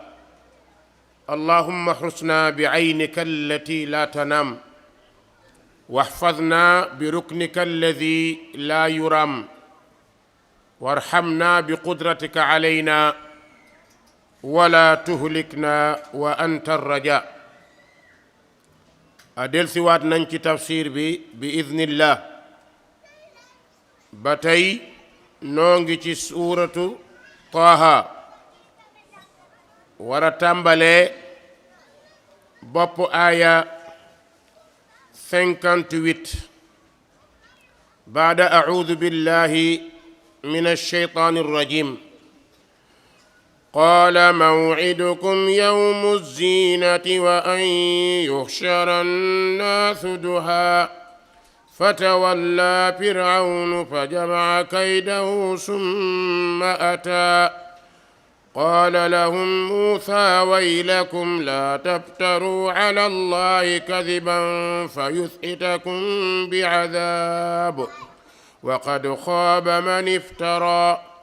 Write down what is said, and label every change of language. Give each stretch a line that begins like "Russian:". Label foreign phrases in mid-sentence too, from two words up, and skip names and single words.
Arabic: اللهم احرسنا بعينك التي لا تنام، واحفظنا بركنك الذي لا يرام، وارحمنا بقدرتك علينا، ولا تهلكنا وأنت الرجاء.
Wolof: adel siwaat nañ ci tafsir bi idnillah. ba tey noo ngi ci suuratu Taaha, war a tàmbalee bopp aaya 58
Arabic: بعد أعوذ بالله من الشيطان الرجيم. قال موعدكم يوم الزينة وأن يحشر الناس ضحى فتولى فرعون فجمع كيده ثم أتى قال لهم موسى ويلكم لا تفتروا على الله كذبا فيسحتكم بعذاب وقد خاب من افترى.